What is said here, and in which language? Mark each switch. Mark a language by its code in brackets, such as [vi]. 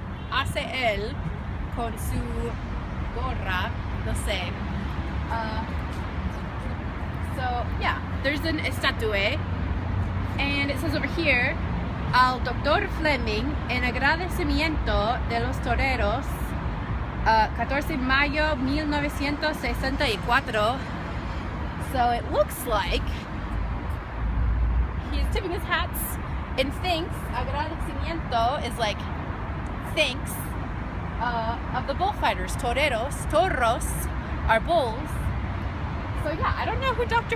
[es] Hace él con su gorra, no sé. [en] So yeah, there's an statue, and it says over here, al Dr. [es] Fleming en agradecimiento de los toreros, 14 de mayo 1964. [en] So it looks like he's tipping his hats and thanks. Agradecimiento is like thanks of the bullfighters. Toros are bulls. So yeah, I don't know who Dr.